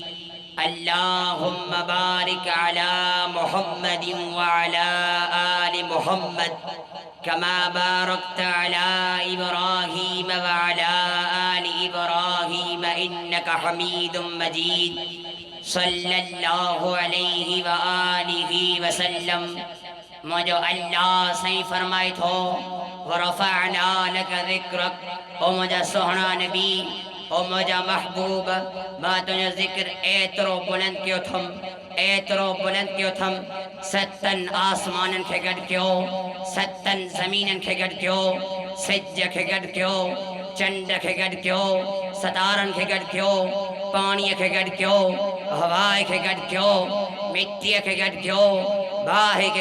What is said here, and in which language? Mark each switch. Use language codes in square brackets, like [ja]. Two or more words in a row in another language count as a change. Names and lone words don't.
[ar] اللهم بارك على محمد وعلى آل محمد كما باركت على إبراهيم وعلى آل إبراهيم إنك حميد مجيد. صلى الله عليه وآله وسلم. [sd] मुझे अल्लाह सही फरमाए थो [ar] ورفعنا لك ذكرك. [sd] ओ मुझा सोहना नबी, ओ मुझा महबूब, मां तुझो ज़िक्र एतरो बुलंद क्यों थम, एतरो बुलंद क्यों थम। सतन आसमानन खे गड क्यों, सतन ज़मीनन खे गड क्यों, सिज खे गड क्यों, चंड खे गड क्यों, सतारन खे गड क्यों, पानी खे गड क्यों, हवा खे गड क्यों, मिट्टी खे गड क्यों, बाहे के